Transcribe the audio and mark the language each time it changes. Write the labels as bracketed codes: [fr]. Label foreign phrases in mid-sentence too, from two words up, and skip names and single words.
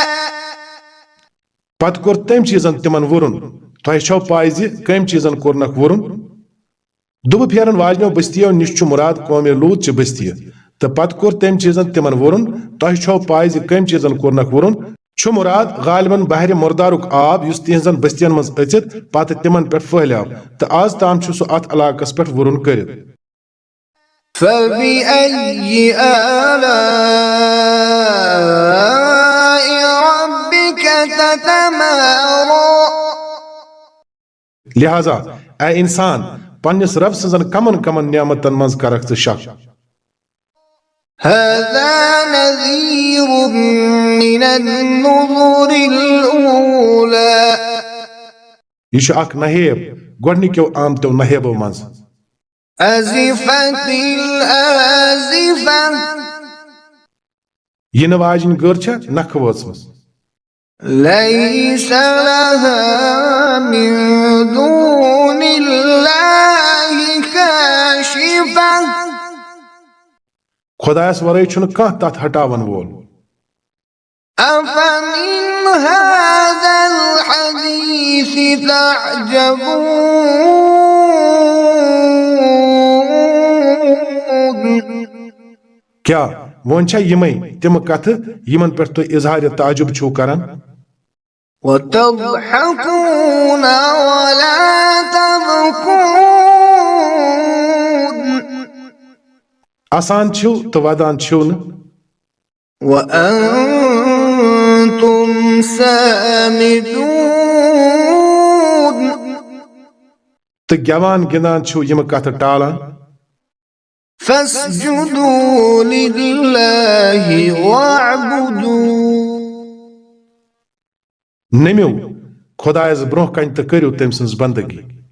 [ks] پتہٕ کوٚر تٔمۍ چیٖزن تِمن وُرُن تۄہہِ چھو پاے زِ کٔمۍ چیٖزن کوٚرنکھ وُرُن دُبہٕ پھیرن واجنیو بستیو نِش چھُ مُراد قومِ لوٗط چہِ بستیہِ تہٕ پتہٕ کوٚر تٔمۍ چیٖزن تِمن وُرُن تۄہہِ چھو پاے زِ کٔمۍ چیٖزن کوٚرنکھ وُرُن چھُ مُراد غالبن بحرِ مُردارُک آب یُس تِہنٛزن بستین منٛز أژِتھ پتہٕ تِمن پٮ۪ٹھ پھہلیو تہٕ آز تام چھُ سُہ اتھ علاقس پٮ۪ٹھ وُرُن کٔرِتھ [ar] فبأي آلاء ربك تتمارى [ks] لہذا اے انسان پننِس رب سٕنٛزن کمن کمن نعمتن منٛز کرکھ ژٕ شک [ar] هذا نذير من النذر الأولى [ks] یہِ چھُ اکھ نہیب گۄڈنِکیو آمتیو نہیبو منٛز [ar] أزفت الآزفة [ks] یِنہٕ واجِنۍ گٔر چھےٚ نکھٕ وٲژمٕژ [ar] ليس لها من دون الله كاشفة [ks] خۄدایس ورٲے چھُنہٕ کانٛہہ تتھ ہٹاون وول [ar] أفمن هذا الحديث تعجبون [ks] کیٛاہ وۄنۍ چھا یِمے تِمہٕ کتھٕ یِمن پٮ۪ٹھ تُہۍ اظہارِ تعجب چھِو کران [ar] وتضحكون ولا تبكون [ks] اسان چھِو تہٕ ودان چھِو نہٕ [ar] وأنتم سامدون [ks] تہٕ گٮ۪وان گِنٛدان چھِو یِمہٕ کتھٕ ٹالان [ar] فاسجدوا لله واعبدوا [ks] نٔمِو خۄدایس برونٛہہ کنہِ تہٕ کٔرِو تٔمۍ سٕنٛز بندگی